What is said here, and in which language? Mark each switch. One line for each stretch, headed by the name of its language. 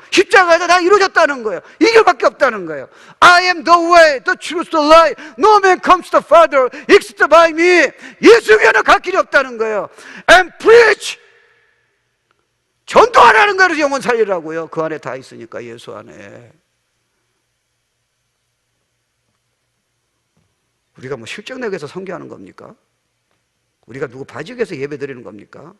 Korean: 십자가에서 다 이루어졌다는 거예요. 이 길밖에 없다는 거예요.
English: I am the way, the truth, the life. No man comes to the Father except by me.
Korean: 예수 위에는 갈 길이 없다는 거예요.
English: And preach.
Korean: 전도하라는 거예요. 영혼 살리라고요. 그 안에 다 있으니까, 예수 안에. 우리가 뭐 실적 내기 위해서 선교하는 겁니까? 우리가 누구 봐주기 위해서 예배 드리는 겁니까?